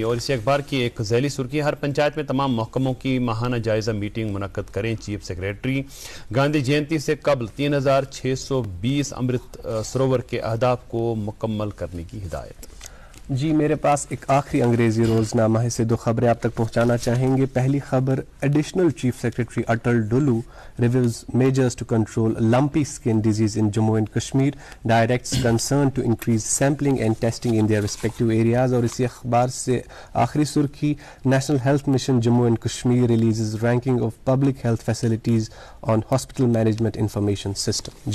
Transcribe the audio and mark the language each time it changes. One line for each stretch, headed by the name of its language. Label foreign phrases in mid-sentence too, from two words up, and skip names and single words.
Urdu: اور اسی اخبار کی ایک ذیلی سرخی، ہر پنچایت میں تمام محکموں کی ماہانہ جائزہ میٹنگ منعقد کریں
English: Chief Secretary,
Urdu: گاندھی جینتی سے قبل 3620 امرت سروور کے اہداف کو مکمل کرنے کی ہدایت۔ جی میرے پاس ایک آخری انگریزی روزنامہ ہے، سے 2 خبریں آپ تک پہنچانا چاہیں گے۔
English: پہلی خبر، Additional Chief Secretary Atal Dulloo reviews measures to control lumpy skin disease in Jammu and Kashmir, directs concerned to increase sampling and testing in their respective areas.
Urdu: اور اسی اخبار سے آخری سرخی،
English: National Health Mission Jammu and Kashmir releases ranking of public health facilities on Hospital Management Information System.